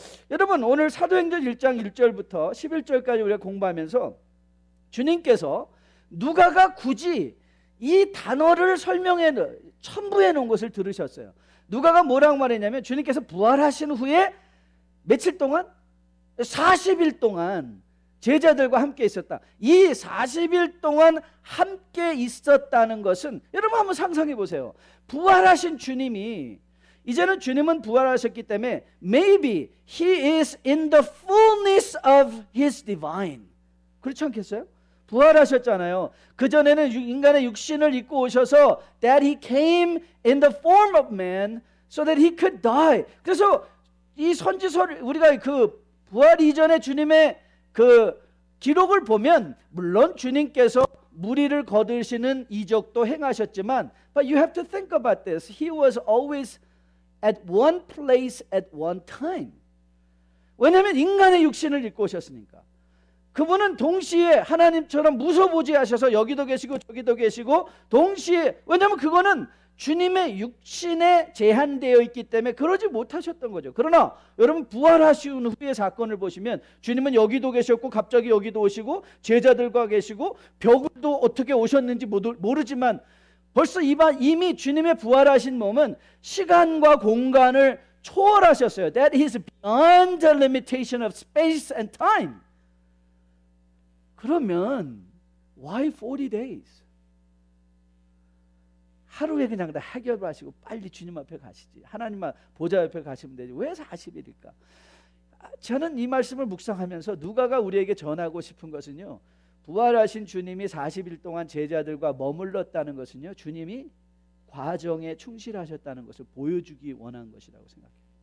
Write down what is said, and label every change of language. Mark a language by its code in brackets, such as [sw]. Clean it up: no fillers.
[ko] 여러분, 오늘 사도행전 1장 1절부터 11절까지 우리가 공부하면서 주님께서 누가가 굳이 이 단어를 첨부해 놓은 것을 들으셨어요. 누가가 뭐라고 말했냐면 주님께서 부활하신 후에 며칠 동안? 40일 동안 제자들과 함께 있었다. 이 40일 동안 함께 있었다는 것은, 여러분 한번 상상해 보세요. 부활하신 주님이, 이제는 주님은 부활하셨기 때문에 [en] maybe he is in the fullness of his divine. [ko] 그렇지 않겠어요? 부활하셨잖아요. 그전에는 인간의 육신을 입고 오셔서 [en] that he came in the form of man so that he could die. [ko] 그래서 이 선지서를 우리가 그 부활 이전의 주님의 그 기록을 보면 물론 주님께서 무리를 거두시는 이적도 행하셨지만 [en] but you have to think about this. He was always at one place at one time. [ko] 왜냐하면 인간의 육신을 입고 오셨으니까. 그분은 동시에 하나님처럼 무소부지하셔서 여기도 계시고 저기도 계시고 동시에, 왜냐하면 그거는 주님의 육신에 제한되어 있기 때문에 그러지 못하셨던 거죠. 그러나 여러분 부활하신 후의 사건을 보시면 주님은 여기도 계셨고 갑자기 여기도 오시고 제자들과 계시고 벽도 어떻게 오셨는지 모르지만 벌써 이미 주님의 부활하신 몸은 시간과 공간을 초월하셨어요. [en] That is beyond the limitation of space and time. [ko] 그러면 [en] why 40 days? [ko] 하루에 그냥 다 해결하시고 빨리 주님 앞에 가시지. 하나님 보좌 옆에 가시면 되지. 왜 40일일까? 저는 이 말씀을 묵상하면서 누가가 우리에게 전하고 싶은 것은요, 부활하신 주님이 40일 동안 제자들과 머물렀다는 것은요, 주님이 과정에 충실하셨다는 것을 보여주기 원한 것이라고 생각해요.